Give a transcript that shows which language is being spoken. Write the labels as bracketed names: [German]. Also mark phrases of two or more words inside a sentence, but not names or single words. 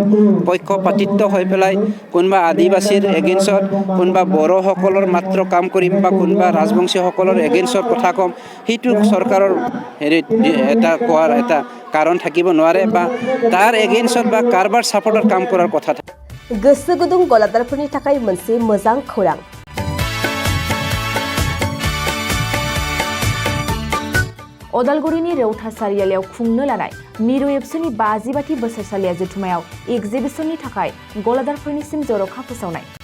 [Assamese] পক্ষপাতিত্ব হৈ পেলাই কোনোবা আদিবাসীৰ এগেইনষ্টত, কোনোবা বড়োসকলৰ মাত্ৰ কাম কৰিম বা কোনোবা ৰাজবংশীসকলৰ এগেইনষ্টত কথা ক'ম, সেইটো চৰকাৰৰ কোৱাৰ এটা কাৰণ থাকিব নোৱাৰে বা তাৰ এগেইনষ্টত বা কাৰোবাৰ ছাপৰ্টত কাম কৰাৰ কথা থাকে। [Bodo] गोसो गुदुं गलादारफोरनि थाखाय मोनसे मोजां खौरां। अदालगुरिनि रौता सारियालियाव खुंनो लानाय मिरु एबसुनि 50 बोसोरसालिया जथुमायाव एग्जिबिशननि थाखाय गलादारफोरनिसिम जर'खा फोसावनाय।